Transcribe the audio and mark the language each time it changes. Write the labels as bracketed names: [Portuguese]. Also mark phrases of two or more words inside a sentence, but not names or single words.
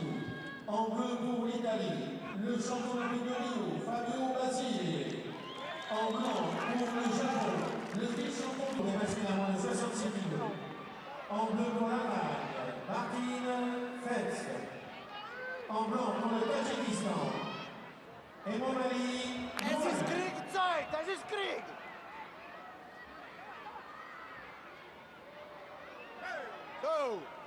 [French] En bleu pour l'Italie, le champion olympique de Rio, Fabio Basile. En blanc pour le Japon, le vice-champion des masculins moins de 66 kg. En bleu pour l'Allemagne, Martin Fetz. En blanc pour le Tadjikistan, Emomali. [German] Es ist Kriegzeit, das ist Krieg. Go.